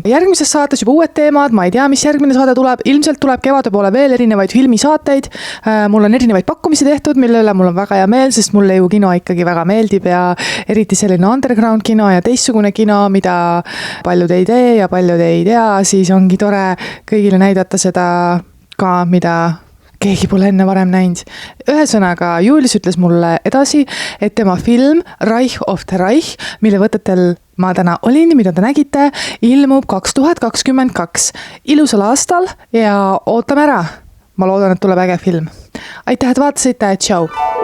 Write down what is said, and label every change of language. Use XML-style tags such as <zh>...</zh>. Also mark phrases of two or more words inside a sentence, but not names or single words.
<et>Järgmises saates juba uued teemad, ma ei tea, mis järgmine saade tuleb, ilmselt tuleb kevade poole veel erinevaid filmisaateid, mul on erinevaid pakkumisi tehtud, mille üle mul on väga hea meel, sest mulle ju kino ikkagi väga meeldib ja eriti selline underground kino ja teistsugune kino, mida paljud ei tee ja paljud ei tea, siis ongi tore kõigile näidata seda ka, mida keegi pole enne varem näinud. Ühesõnaga, Julius ütles mulle edasi, et tema film Reich of the Reich, mille võtetel ma täna olin, mida te nägite, ilmub 2022. Ilusal aastal ja ootame ära. Ma loodan, et tuleb äge film. Aitäh, et vaatasite, tšau!</et>